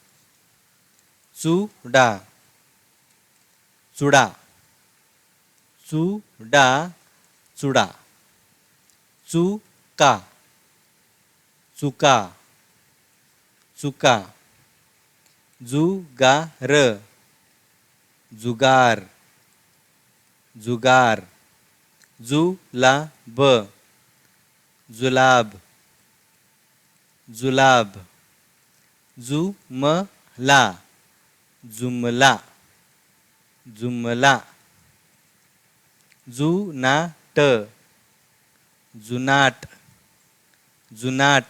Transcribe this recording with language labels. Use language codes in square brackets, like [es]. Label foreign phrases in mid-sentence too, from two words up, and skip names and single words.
[mr] चूड़ा, चूड़ा, चूड़ा, चूड़ा। चूका, चूका, चूका। जुगार, जुगार, जुगार। जुलाब, जुलाब, जुलाब। जुमला, जुमला, जुमला। जुनाट, जुनाट, जुनाट।